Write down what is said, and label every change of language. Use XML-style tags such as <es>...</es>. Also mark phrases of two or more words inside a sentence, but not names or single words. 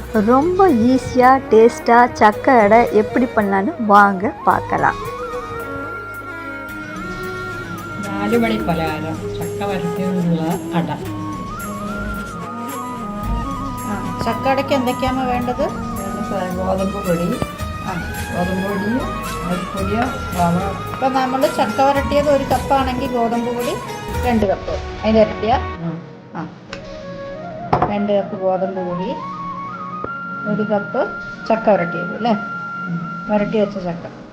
<ta>ரொம்ப ஈஸியாக டேஸ்ட்டாக சக்கை அடை எப்படி பண்ணலான்னு வாங்க பார்க்கலாம்.</ta> <ml>4 മണി പലഹാരം ചക്ക വരട്ടിയുള്ള അട. ചക്ക അടയ്ക്ക് എന്തൊക്കെയാണ് വേണ്ടത്? ഗോതമ്പ് പൊടി, അരിപ്പൊടിയോ റവ. ഇപ്പം നമ്മൾ ചക്ക വരട്ടിയത് 1 കപ്പാണെങ്കിൽ ഗോതമ്പ് പൊടി 2 കപ്പ്, അതിൻ്റെ ഇരട്ടിയ 2 കപ്പ് ഗോതമ്പ് പൊടി, 1 കപ്പ് ചക്ക വരട്ടിയത് അല്ലേ, വരട്ടി വെച്ച ചക്ക.</ml>